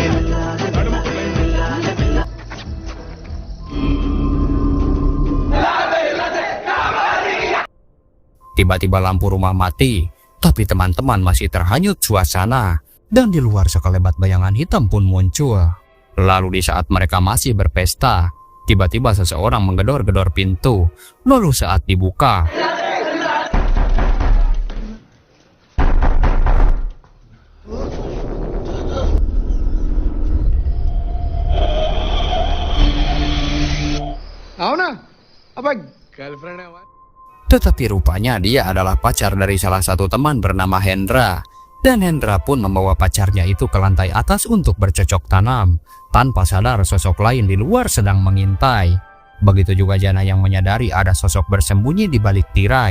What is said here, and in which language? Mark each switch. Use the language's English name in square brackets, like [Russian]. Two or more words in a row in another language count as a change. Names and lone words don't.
[Indonesian] Tiba-tiba lampu rumah mati, tapi teman-teman masih terhanyut suasana. Dan di luar sekelebat bayangan hitam pun muncul. Lalu di saat mereka masih berpesta, tiba-tiba seseorang menggedor-gedor pintu. Lalu saat dibuka, [Hindi] आओ ना अब गर्लफ्रेंड है हमारी। [Indonesian] tetapi rupanya dia adalah pacar dari salah satu teman bernama Hendra. Dan Hendra pun membawa pacarnya itu ke lantai atas untuk bercocok tanam. Tanpa sadar sosok lain di luar sedang mengintai. Begitu juga Jana yang menyadari ada sosok bersembunyi di balik tirai.